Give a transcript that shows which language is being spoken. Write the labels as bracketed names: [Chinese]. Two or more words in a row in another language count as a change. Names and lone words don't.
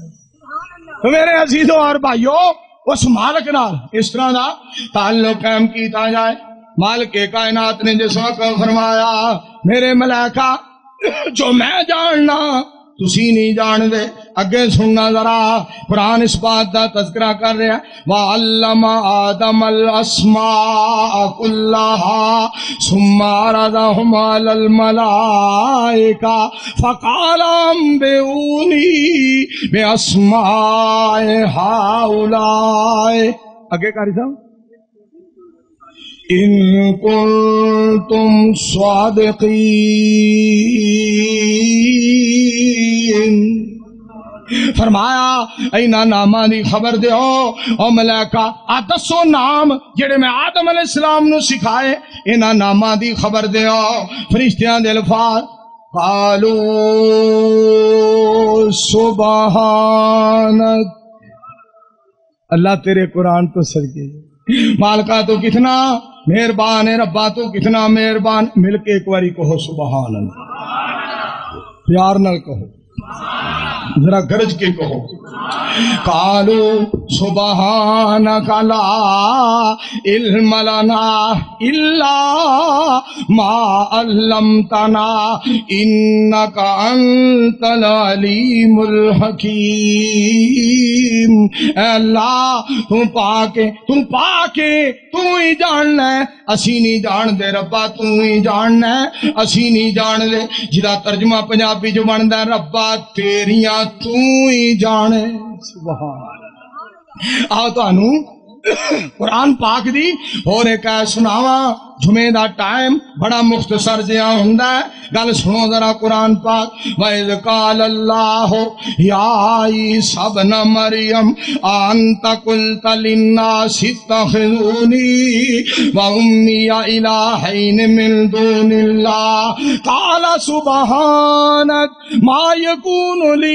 [Punjabi] تو میرے عزیزوں اور بھائیوں، اس مالک نال اس طرح دا تعلق قائم کیتا جائے۔ مالک کائنات نے جس وقت فرمایا میرے ملائکہ جو میں جاننا تسی نہیں جان دے، اگے سننا ذرا، قرآن اس بات دا تذکرہ کر رہا ہے، [Arabic] وَعَلَّمَ آدَمَ الْأَسْمَاءَ كُلَّهَا ثُمَّ عَرَضَهُمْ عَلَى الْمَلَائِكَةِ فَقَالَ أَنبِئُونِي بِأَسْمَاءِ هَؤُلَاءِ۔ [Punjabi] اگے قاری صاحب، [Arabic] ان کنتم صادقین، [Punjabi] فرمایا اینا نامہ دی خبر دیو او ملائکہ، دسو نام جڑے میں آدم [Arabic] علیہ السلام [Punjabi] نو سکھائے، اینا نامہ دی خبر دیو۔ فرشتیاں دے الفاظ، [Arabic] قالوا سبحانک، [Punjabi] اللہ تیرے قرآن تو صدقے، مالکہ تو کتنا مہربان ہے، ربا تو کتنا مہربان، مل کے ایک باری کہو [Arabic] سبحان اللہ، [Punjabi] پیار نال کہو، ذرا گرج کے کہو۔ [Arabic] قالو سبحانک لا علم لنا الا ما علمتنا انک انت العلیم الحکیم۔ [Punjabi] اے اللہ تو پاک تو ہی جاننا ہے، اسی نہیں جان دے ربا، تو ہی جاننا ہے اسی نہیں جان دے۔ جدا ترجمہ پنجابی جو بندا ربا تیریاں تو ہی جانے۔ [Arabic] سبحان اللہ۔ [Punjabi] آؤ تانوں قرآن پاک دی اور ایک سناواں، جمعے دا ٹائم بڑا مختصر جہا ہوندا ہے، گل سنو ذرا قرآن پاک۔ [Arabic] وَإِذْ قَالَ اللَّهُ يَا عِيسَى ابْنَ مَرْيَمَ أَأَنْتَ قُلْتَ لِلنَّاسِ اتَّخِذُونِي وَأُمِّيَ إِلَٰهَيْنِ مِن دُونِ اللَّهِ قَالَ سُبْحَانَكَ مَا يَكُونُ